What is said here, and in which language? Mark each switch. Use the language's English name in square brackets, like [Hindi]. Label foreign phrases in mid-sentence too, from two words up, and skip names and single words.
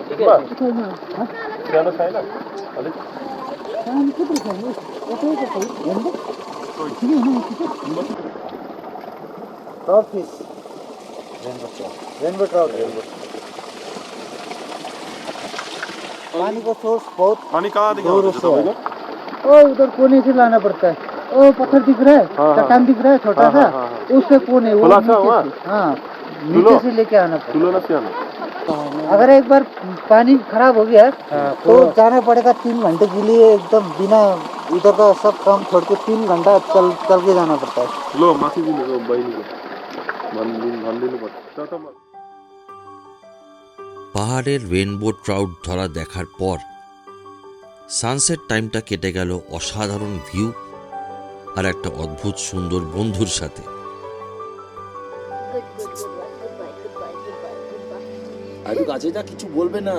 [Nepali] सानो छैन? अलिक [English] trout fish rainbow trout [Hindi] पानी का सोर्स बहुत [Nepali] पानी कहाँदेखि [Hindi] दूर [Nepali] आउँदैछ [Hindi] से है। [Nepali] तपाईँको? [Hindi] ओ उधर कोने से लाना पड़ता है। ओ पत्थर दिख रहा है, हाँ, चट्टान दिख रहा है छोटा हाँ, सा, हाँ, उससे कोने वो खुला था नीचे वहाँ? से, हाँ [Nepali] ठुलो? [Hindi] नीचे से लेके आना पड़ता [Nepali] ठुलो न सानो? [Hindi] है। अगर एक बार पानी खराब हो गया तो जाना पड़ेगा 3 घंटे के लिए, एकदम बिना इधर का सब काम छोड़ के 3 घंटा चल के जाना पड़ता है। [Nepali] लो माथि दिनु बहिनीको भनिदिनु पर्छ। [Bangla] পাহাড়ের [English] rainbow trout [Bangla] ধরা দেখার পর [English] sunset timeটা [Bangla] কেটে গেল অসাধারণ ভিউ আর একটা অদ্ভুত সুন্দর বন্ধুর সাথে। একটু কাছে যা, কিছু বলবে না।